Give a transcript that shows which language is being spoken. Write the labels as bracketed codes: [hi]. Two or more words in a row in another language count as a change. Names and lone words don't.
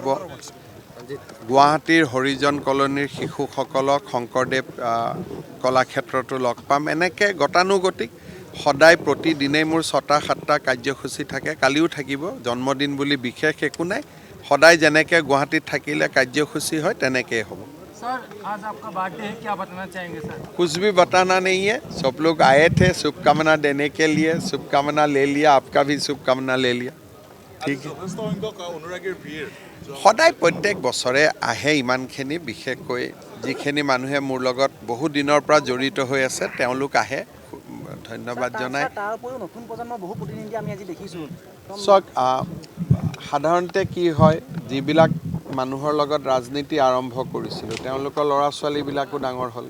[as] গুৱাহাটীৰ হৰিজন কলনীৰ শিশুসকলক শংকৰদেৱ কলাক্ষেত্ৰতো লগ পাম। এনেকৈ গতানুগতিক সদায় প্ৰতিদিনেই মোৰ 6টা-7টা কাৰ্যসূচী থাকে। কালিও থাকিব। জন্মদিন বুলি বিশেষ একো নাই। সদায় যেনেকৈ গুৱাহাটীত থাকিলে কাৰ্যসূচী হয় তেনেকৈ হ'ব। [hi] सर आज आपका बर्थडे है, क्या बताना चाहेंगे सर? कुछ भी बताना नहीं है। सब लोग आए थे शुभकामना देने के लिए, शुभकामना ले लिया, आपका भी शुभकामना ले लिया। [as] ঠিক সদায় প্ৰত্যেক বছৰে আহে ইমানখিনি। বিশেষকৈ যিখিনি মানুহে মোৰ লগত বহু দিনৰ পৰা জড়িত হৈ আছে তেওঁলোক আহে, ধন্যবাদ জনাই। চাওক, সাধাৰণতে কি হয়, যিবিলাক মানুহৰ লগত ৰাজনীতি আৰম্ভ কৰিছিলোঁ তেওঁলোকৰ ল'ৰা ছোৱালীবিলাকো ডাঙৰ হ'ল।